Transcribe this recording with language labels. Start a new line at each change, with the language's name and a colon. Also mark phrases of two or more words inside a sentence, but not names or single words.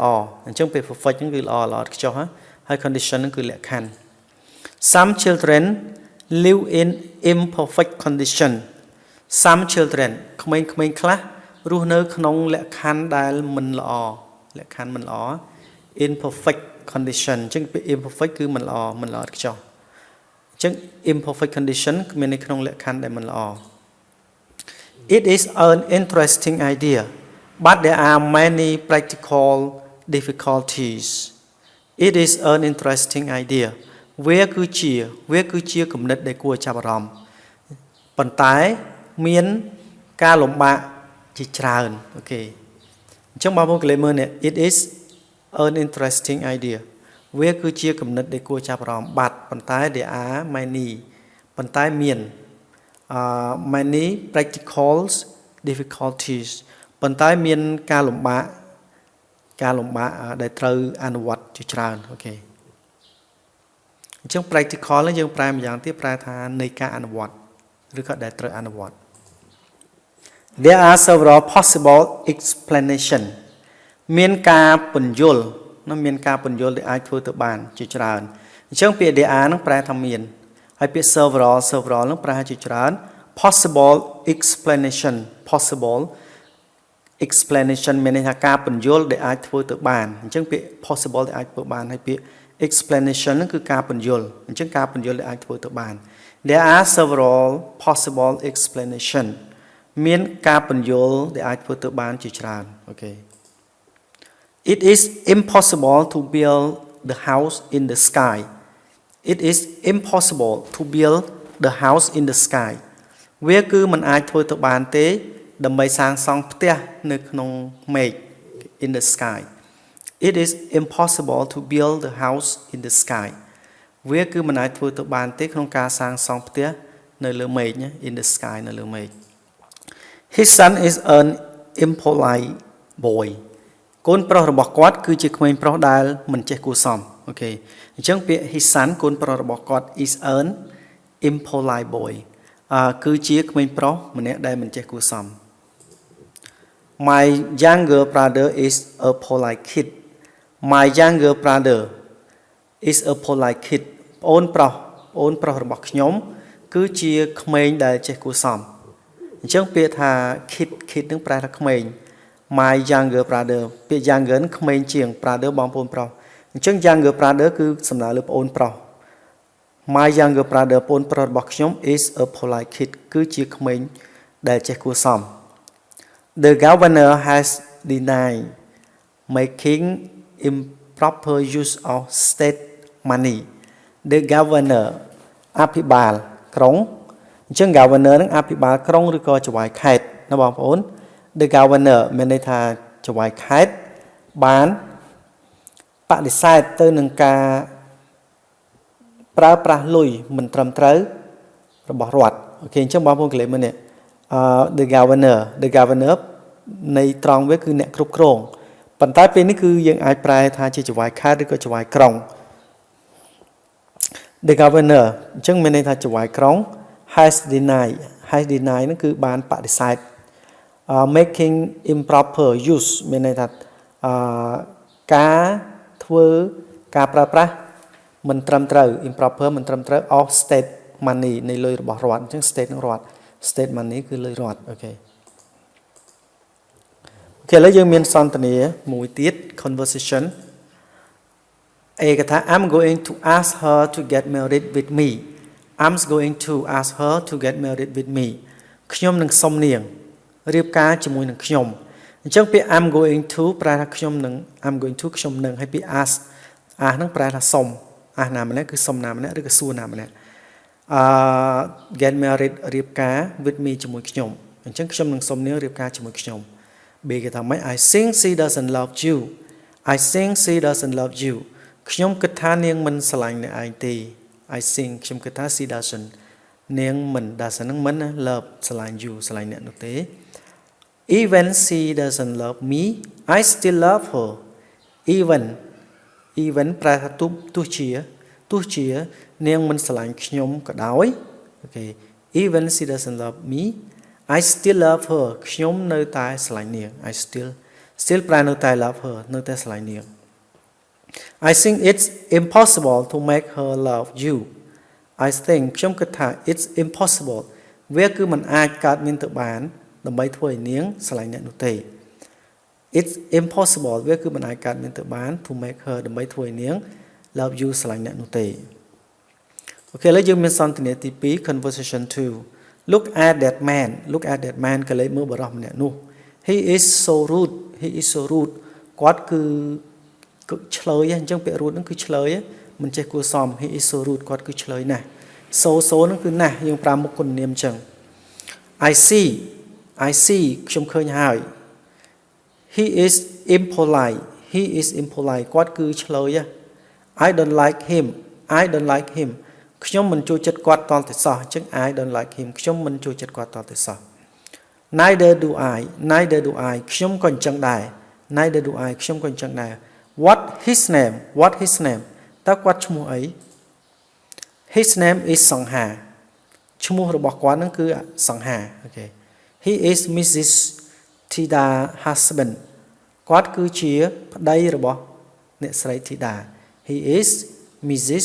Khmer: អញ្ចឹងពាក្យ perfect ហ្នឹងគឺល្អឥតខ្ចោះហើយ condition ហ្នឹងគឺលក្ខខណ្ឌ
English: Some children live in imperfect condition Some children
Khmer: ក្មេងៗខ្លះរស់នៅក្នុងលក្ខខណ្ឌដែល មិនល្អលក្ខខណ្ឌមិនល្អ
English: imperfect condition
Khmer: អញ្ចឹងពាក្យ imperfect គឺមិនល្អឥតខ្ចោះអញ្ចឹង
English: imperfect condition
Khmer: គឺមាននៅក្នុងល ក្ខខណ្ឌដែលមិនល្អ
English: It is an interesting idea but there are many practical difficulties It is an interesting idea
Khmer: វាគឺជាគំនិតដែលគួរចាប់អារម្មណ៍ប៉ុន្តែមានការលំបាកជាច្រើនអូខេអញ្ចឹងបងប្អូនកលេមើលនេះ
English: It is an interesting idea
Khmer: វាគឺជាគំនិតដែលគួរចាប់អារម្មណ៍បាត់ប៉ុន្តែ
English: there are many
Khmer: ប៉ុន្តែមាន
English: many practical difficulties
Khmer: ប៉ុន្តែមានការលំបាក ដែលត្រូវអនុវត្តជាច្រើនអូខេអញ្ចឹង practical នេះយើងប្រែម្យ៉ាងទៀតប្រែថានៃការអនុវត្តឬក៏ដែលត្រូវអនុវត្ត
English: There are several possible explanation
Khmer: មានការពន្យល់ដែលអាចធ្វើទៅបានជាច្រើនអញ្ចឹងពាក្យ
English: there are
Khmer: នឹងប្រែថាមានហើយពាក្យ several នឹងប្រែជាច្រើន
English: possible explanation
Khmer: មានន័យថាការពន្យល់ដែលអាចធ្វើទៅបានអញ្ចឹងពាក្យ possible ដែលអាចធ្វើបានហើយពាក្យ explanation នឹងគឺការពន្យល់អញ្ចឹងការពន្យល់ដែលអាចធ្វើទៅបាន
English: There are several possible explanation
Khmer: មានការ ពន្យល់ដែលអាចធ្វើទៅបានជាច្រើនអូខេ
English: It is impossible to build the house in the sky It is impossible to build the house in the
Khmer: sky វាគឺមិនអាចធ្វើទៅបានទេដើម្បីសាងសង់ផ្ទះនៅក្នុងមេឃ
English: in the sky It is impossible to build the house in the sky
Khmer: វាគឺមិនអាចធ្វើទៅបានទេក្នុងការសាងសង់ផ្ទះនៅលើមេឃ
English: in the sky
Khmer: នៅលើមេឃ
English: His son is an impolite boy
Khmer: កូនប្រុសរបស់គាត់គឺជាក្មេងប្រុសដែលមិនចេះគួរសមអូខេអញ្ចឹងពាក្យ
English: his son
Khmer: កូនប្រុសរបស់គាត់
English: is an impolite boy
Khmer: គឺជាក្មេងប្រុសម្នាក់ដែលមិនចេះគួរសម
English: My younger brother is a polite kid My younger brother is a polite kid
Khmer: ប្អូនប្រុសរបស់ខ្ញុំគឺជាក្មេងដែលចេះគួរសមអញ្ចឹងពាក្យថា kid នឹងប្រែថាក្មេង
English: My younger brother
Khmer: ពាក្យ younger ក្មេងជាង brother បងប្អូនប្រុសអញ្ចឹង
English: younger brother
Khmer: គឺសំដៅលើប្អូនប្រុស
English: My younger brother
Khmer: ប្អូនប្រុសរបស់ខ្ញុំ
English: is a polite kid
Khmer: គឺជា ក្មេងដែលចេះគួរសម
English: The governor has denied making improper use of state money The governor
Khmer: អភិបាលក្រុងអញ្ចឹង governor នឹងអភិបាលក្រុងឬក៏ចៅហ្វាយខេត្តណាបងប្អូន
English: The governor
Khmer: មានន័យថាចៅហ្វាយខេត្តបានបដិសេធទៅនឹងការ ប្រើប្រាស់លុយមិនត្រឹមត្រូវរបស់រដ្ឋអូខេអញ្ចឹងបងប្អូនកលេមើលនេះ
English: the governor
Khmer: នៃត្រង់វាគឺអ្នកគ្រប់គ្រងប៉ុន្តែពេលនេះគឺយើងអាចប្រែថាជាចៅហ្វាយខេត្តឬក៏ចៅហ្វាយក្រុង
English: The governor
Khmer: អញ្ចឹងមានន័យថាចៅហ្វាយក្រុង
English: has denied
Khmer: ហ្នឹងគឺបានបដិសេធ
English: making improper use
Khmer: មានន័យថាការប្រើប្រាស់មិនត្រឹមត្រូវ improper មិនត្រឹមត្រូវ
English: of state money
Khmer: នៃលុយរបស់រដ្ឋអញ្ចឹង state នឹងរដ្ឋ
English: state money
Khmer: គឺលុយរដ្ឋអូខេឥ ឡូវយើងមានសន្ទនាមួយទៀត
English: conversation ឯកថា I'm going to ask her to get married with me I'm going to ask her to get married with me
Khmer: ខ្ញុំនឹងសុំនាងរៀបការជាមួយនឹងខ្ញុំអញ្ចឹងពាក្យ
English: I'm going to
Khmer: ប្រែថាខ្ញុំនឹង
English: I'm going to
Khmer: ខ្ញុំនឹងហើយពាក្យ ask ហ្នឹងប្រែថាសុំ ask ណាម្នាក់គឺសុំណាម្នាក់ឬក៏សួរណាម្នាក់
English: get married
Khmer: រៀបការ
English: with me
Khmer: ជាមួយខ្ញុំអញ្ចឹងខ្ញុំនឹងសុំនាងរៀបការជាមួយខ្ញុំ B គេថាម៉េច
English: I think she doesn't love you I think she doesn't love you
Khmer: ខ្ញុំគិតថានាងមិនស្រឡាញ់អ្នកឯងទេ
English: I think
Khmer: ខ្ញុំគិតថា
English: she doesn't
Khmer: នាងមិន doesn't នឹងមិន love ស្រឡាញ់ you ស្រឡាញ់អ្នកនោះទេ
English: Even she doesn't love me I still love her even
Khmer: ប្រែថាទោះជានាងមិនស្រឡាញ់ខ្ញុំក៏ដោយអូខេ
English: even she doesn't love me I still love her
Khmer: ខ្ញុំនៅតែស្រឡាញ់នាង
English: I still
Khmer: ប្រែនៅតែ
English: love her
Khmer: នៅតែស្រឡាញ់នាង
English: I think it's impossible to make her love you I think
Khmer: ខ្ញុំគិតថា
English: it's impossible
Khmer: វាគឺមិនអាចកើតមានទៅបានដើម្បីធ្វើឲ្យនាងស្រឡាញ់អ្នកនោះទេ
English: It's impossible
Khmer: វាគឺមិនអាចកើតមានទៅបាន
English: to make her
Khmer: ដើម្បីធ្វើឲ្យនាង
English: love you
Khmer: ស្រឡាញ់អ្នកនោះទេអូខេឥឡូវយើងមានសន្ទនាទី2
English: conversation 2 look at that man
Khmer: ក៏លេចមើលបរិសម្នាក់នោះ
English: he is so rude
Khmer: គាត់គឺឆ្លើយ អញ្ចឹងពាក្យ rude ហ្នឹងគឺឆ្លើយមិនចេះគួរសម
English: he is so rude
Khmer: គាត់គឺឆ្លើយណាស់ so ហ្នឹងគឺណាស់យើងប្រើ មុខគុណនាមអញ្ចឹង
English: I see
Khmer: ខ្ញុំឃើញហើយ
English: he is impolite
Khmer: គាត់គឺឆ្លើយ
English: I don't like
Khmer: him ខ្ញុំមិនចូលចិត្តគាត់តតែសោះអញ្ចឹង
English: I don't like him
Khmer: ខ្ញុំមិនចូលចិត្តគាត់តតែសោះ
English: neither do I
Khmer: ខ្ញុំក៏អញ្ចឹងដែរ ខ្ញុំក៏អញ្ចឹងដែរ
English: what his name
Khmer: តើគាត់ឈ្មោះអី
English: his name is
Khmer: សង្ហាឈ្មោះរបស់គាត់ហ្នឹងគឺសង្ហាអូខេ
English: he is Mrs.
Khmer: Thida husband គាត់គឺជាប្តីរបស់អ្នកស្រី Thida
English: he is Mrs.